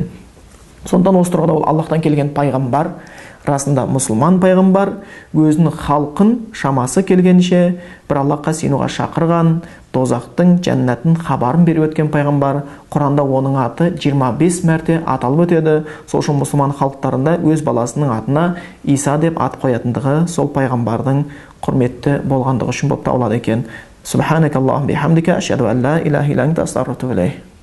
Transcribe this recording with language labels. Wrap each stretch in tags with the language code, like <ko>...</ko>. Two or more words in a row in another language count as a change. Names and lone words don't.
<kk>Сондықтан осы тұрғыда ол Аллахтан келген пайғамбар, расында мұсылман пайғамбар, өзінің халқын шамасы келгенше бір Аллахқа сыйынуға шақырған, дозақтың, жәннаттың хабарын беріп өткен пайғамбар. Құранда оның аты 25 мәрте аталып өтеді. Сол үшін мұсылман халықтарында өз баласының атына Иса деп ат қоятындығы сол пайғамбардың құрметті болғандығы үшін болып табылады екен.</kk> <ar>سبحانك اللهم بحمدك أشهد أن لا إله إلا أنت أستغفرك وأتوب إليك.</ar>